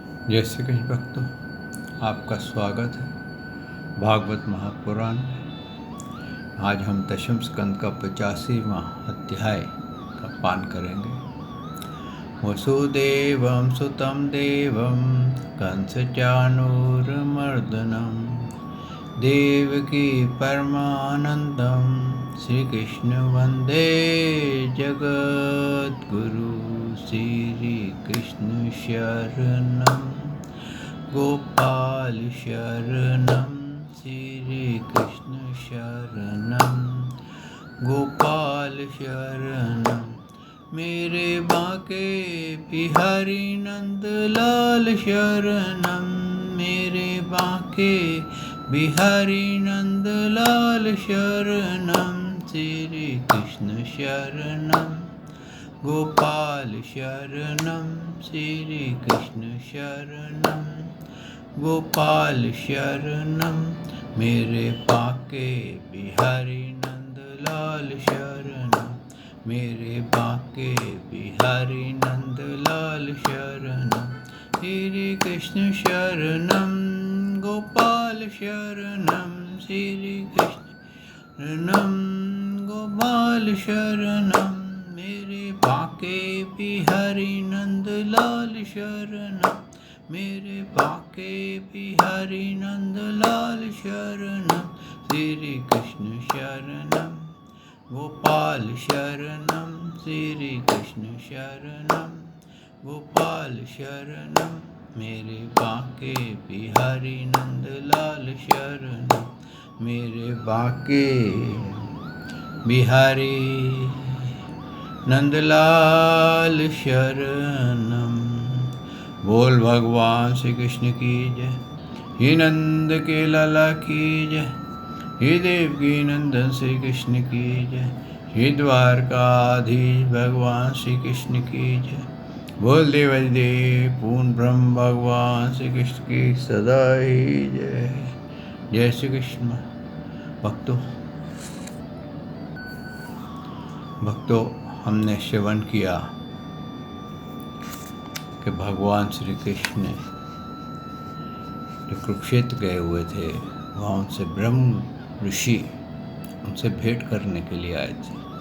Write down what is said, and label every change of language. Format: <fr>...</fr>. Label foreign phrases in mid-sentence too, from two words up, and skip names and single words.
<hi>जय श्री कृष्ण भक्तों, आपका स्वागत है भागवत महापुराण में। आज हम दशम स्कंद का 85वां अध्याय का पान करेंगे।</hi> <sa>वसुदेवं सुतं देवं कंसचाणूरमर्दनं देवकी परमानंदं श्रीकृष्ण वंदे जगद्गुरु।</sa> <hi>श्रीकृष्ण शरणं गोपाल शरणं श्रीकृष्ण शरणं गोपाल शरणं मेरे बाके बिहारी नंदलाल शरणं मेरे बाके बिहारी नंदलाल शरणं श्रीकृष्ण शरणं गोपाल शरणं श्रीकृष्ण शरणं गोपाल शरणं मेरे बाके बिहारी नंदलाल शरणं मेरे बाके बिहारी नंदलाल शरणं श्री कृष्ण शरणं गोपाल शरणं श्री कृष्ण शरणं गोपाल शरणं मेरे बाके बिहारी नंदलाल शरणं मेरे बाके बिहारी नंदलाल शरणं श्री कृष्ण शरणं गोपाल शरणं श्री कृष्ण शरणं गोपाल शरणं मेरे बाके बिहारी नंदलाल शरणं मेरे बाके बिहारी नंदलाल शरणं। बोल भगवान श्री कृष्ण की जय। हे नंद के लाला की जय। हे देवकी नंदन श्री कृष्ण की जय। हे द्वारकाधीश भगवान श्री कृष्ण की जय। बोल देव पूर्ण ब्रह्म भगवान श्री कृष्ण की सदा ही जय। जय श्री कृष्ण। भक्तों, हमने श्रवण किया कि भगवान श्री कृष्ण जो कुरुक्षेत्र गए हुए थे, वहाँ उनसे ब्रह्म ऋषि उनसे भेंट करने के लिए आए थे,</hi>